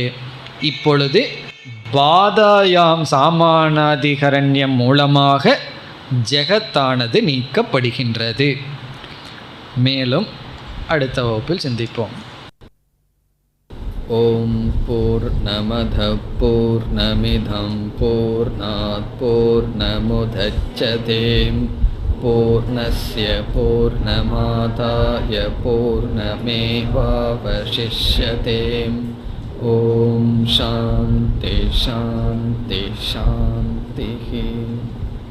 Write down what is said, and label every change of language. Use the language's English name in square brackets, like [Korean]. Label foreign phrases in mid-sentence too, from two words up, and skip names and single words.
[Tamil] இப்பொழுது பாதாயாம் சாமானாதிகரண்யம் மூலமாக ஜெகத்தானது நீக்கப்படுகின்றது. மேலும் அடுத்த வகுப்பில் சிந்திப்போம். [Sanskrit] ओम् पूर्णमद पूर्णमिदम् पूर्णात् पूर्णमुदच्यते पूर्णस्य पूर्णमादाय पूर्णमेवावशिष्यते. ओम् शान्ति शान्ति शान्ति.